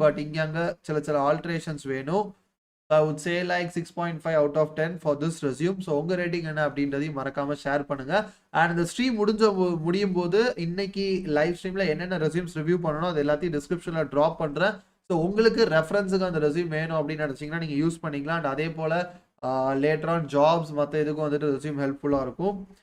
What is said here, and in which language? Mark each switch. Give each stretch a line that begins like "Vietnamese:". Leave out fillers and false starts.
Tamil: But இங்கே அங்கே சில ஆல்ட்ரேஷன்ஸ் வேணும்.
English: I would say like 6.5 out of 10 for this resume.
Tamil: So உங்கள் ரேட்டிங் என்ன அப்படின்றதையும் மறக்காமல் ஷேர் பண்ணுங்கள். அண்ட் இந்த ஸ்ட்ரீம் முடியும் போது இன்னைக்கு லைவ் ஸ்ட்ரீமில் என்னென்ன ரெஸ்யூம்ஸ் ரிவ்யூ பண்ணணும் அது எல்லாத்தையும் டிஸ்கிரிப்ஷனில் ட்ராப் பண்ணுறேன். ஸோ உங்களுக்கு ரெஃபரன்ஸுக்கு அந்த ரெஸ்யூம் வேணும் அப்படின்னு நினச்சிங்கன்னா நீங்கள் யூஸ் பண்ணிக்கலாம். அண்ட் அதே போல் லேட்டர் ஆன் ஜாப்ஸ் மற்ற இதுக்கும் வந்துட்டு ரெஸ்யூம் ஹெல்ப்ஃபுல்லாக இருக்கும்.